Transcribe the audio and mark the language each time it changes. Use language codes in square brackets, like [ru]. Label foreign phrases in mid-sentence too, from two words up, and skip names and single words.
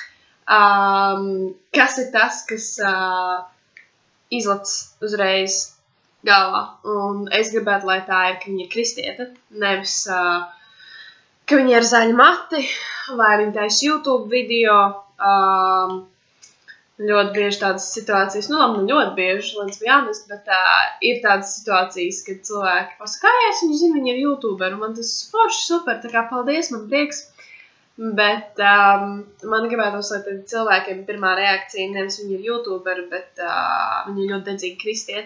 [lv] Kas ir tas, kas izlec uzreiz galvā. Un es gribētu, lai tā ir, ka viņa ir kristiete, nevis, ka viņa ir zaļi mati, vai viņa taisa YouTube video. Ļoti bieži tādas situācijas, labi, ne ļoti bieži, [en] let's be honest, [lv] bet ir tādas situācijas, kad cilvēki pasaka, kā es viņu zinu, viņa ir YouTuber, un man tas forši super, tā kā paldies, man prieks. Bet man gribētos, lai cilvēkiem pirmā reakcija nevis viņa ir YouTuber, bet viņa ir ļoti dedzīga kristiete.